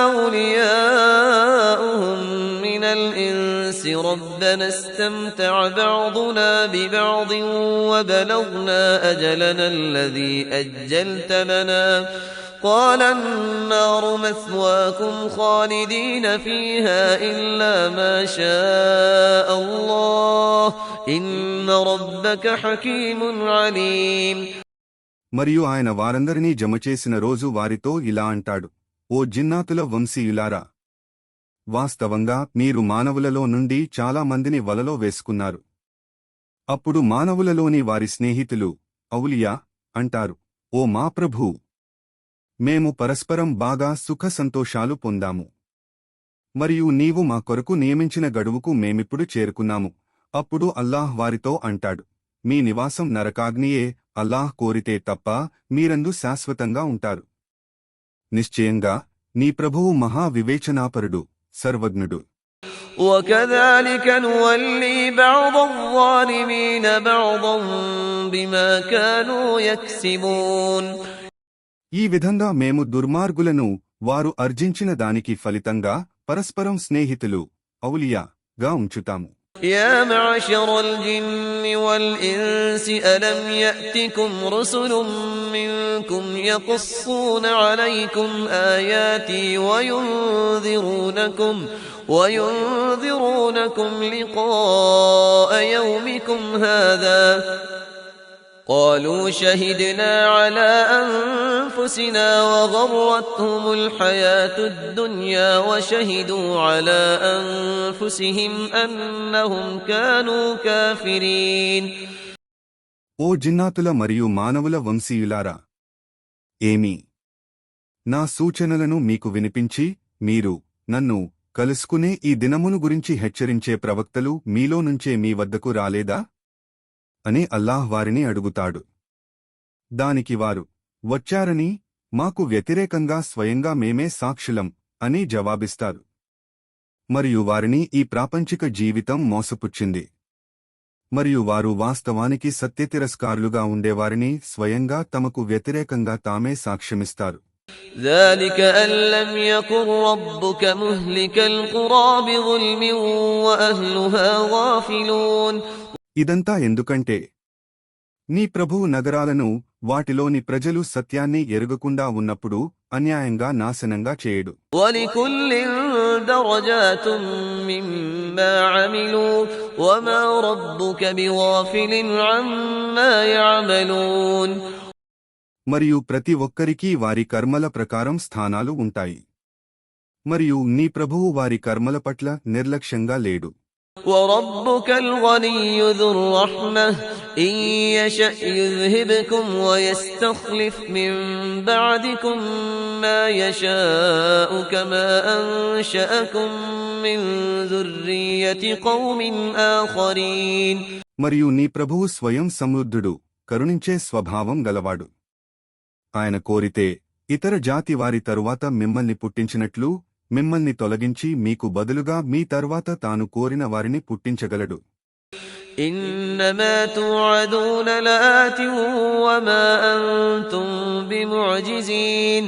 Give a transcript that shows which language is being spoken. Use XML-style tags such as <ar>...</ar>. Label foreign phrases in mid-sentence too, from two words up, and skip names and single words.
<ar>أَوْلِيَاؤُهُم مِّنَ الْإِنسِ رَبَّنَا اسْتَمْتَعَ بَعْضُنَا بِبَعْضٍ وَبَلَغْنَا أَجَلَنَا الَّذِي أَجَّلْتَ لَنَا قَالَ النَّارُ مَثْوَاكُمْ خَالِدِينَ فِيهَا إِلَّا مَا شَاءَ اللَّهُ إِنَّ رَبَّكَ حَكِيمٌ عَلِيمٌ.</ar> <te>మరియు ఆయన వారందరినీ జమచేసిన రోజు వారితో ఇలా అంటాడు, ఓ జిన్నాతుల వంశీయులారా, వాస్తవంగా మీరు మానవులలో నుండి చాలా మందిని వలలో వేసుకున్నారు. అప్పుడు మానవులలోని వారి స్నేహితులు ఔలియా అంటారు, ఓ మా ప్రభూ, మేము పరస్పరం బాగా సుఖ సంతోషాలు పొందాము. మరియు నీవు మా కొరకు నియమించిన గడువుకు మేమిప్పుడు చేరుకున్నాము. అప్పుడు అల్లాహ్ వారితో అంటాడు, మీ నివాసం నరకాగ్నియే, అల్లాహ్ కోరితే తప్ప మీరందు శాశ్వతంగా ఉంటారు. నిశ్చయంగా నీ ప్రభువు మహా వివేచనాపరుడు, సర్వజ్ఞుడు.</te> <ar>وَكَذَلِكَ نُوَلِّي بَعْضَ الظَّالِمِينَ بَعْضًا بِمَا كَانُوا يَكْسِبُونَ.</ar> <te>ఈ విధంగా మేము దుర్మార్గులను వారు అర్జించిన దానికి ఫలితంగా పరస్పరం స్నేహితులు ఔలియాగా ఉంచుతాము.</te> <ar>يَا مَعْشَرَ الْجِنِّ وَالْإِنسِ أَلَمْ يَأْتِكُمْ رُسُلٌ مِّنكُمْ يَقُصُّونَ عَلَيْكُمْ آيَاتِي وَيُنذِرُونَكُمْ لِقَاءَ يَوْمِكُمْ هَٰذَا قَالُوا شَهِدْنَا عَلَىٰ أَنفُسِنَا وَغَرَّتْهُمُ الْحَيَاةُ الدُّنْيَا وَشَهِدُوا عَلَىٰ أَنفُسِهِمْ أَنَّهُمْ كَانُوا كَافِرِينَ.</ar> <te>ఓ జిన్నాతుల మరియు మానవుల వంశీయులారా, ఏమీ నా సూచనలను మీకు వినిపించి మీరు నన్ను కలుసుకునే ఈ దినమును గురించి హెచ్చరించే ప్రవక్తలు మీలో నుంచే మీ వద్దకు రాలేదా అని అల్లాహ్ వారిని అడుగుతాడు. దానికి వారు, వచ్చారని, మాకు వ్యతిరేకంగా స్వయంగా మేమే సాక్షులం అని జవాబిస్తారు. మరియు వారిని ఈ ప్రాపంచిక జీవితం మోసపుచ్చింది. మరియు వారు వాస్తవానికి సత్యతిరస్కారులుగా ఉండేవారిని స్వయంగా తమకు వ్యతిరేకంగా తామే సాక్ష్యమిస్తారు.</te> <ar>ذلك أن لم يكن ربك مهلك القرى بظلم وأهلها غافلون.</ar> <te>ఇదంతా ఎందుకంటే నీ ప్రభువు నగరాలను వాటిలోని ప్రజలు సత్యాన్ని ఎరుగకుండా ఉన్నప్పుడు అన్యాయంగా నాశనంగా చేయడు.</te> <ar>ولكل درجات مما عملوا وما ربك بغافل عما يعملون.</ar> <te>మరియు ప్రతి ఒక్కరికీ వారి కర్మల ప్రకారం స్థానాలు ఉంటాయి. మరియు నీ ప్రభువు వారి కర్మల పట్ల నిర్లక్ష్యంగా లేడు.</te> <ar>وربك الغني ذو الرحمة إن يشأ يذهبكم ويستخلف من بعدكم ما يشاء كما أنشأكم من ذرية قوم آخرين.</ar> <te>మరియు నీ ప్రభువు స్వయం సమృద్ధుడు, కరుణించే స్వభావం గలవాడు. ఆయన కోరితే ఇతర జాతి వారి తరువాత మిమ్మల్ని పుట్టించినట్లు మిమ్మల్ని తొలగించి మీకు బదులుగా మీ తర్వాత తాను కోరిన వారిని పుట్టించగలడు.</te> <ar>إنما توعدون لآت وما أنتم بمعجزين.</ar>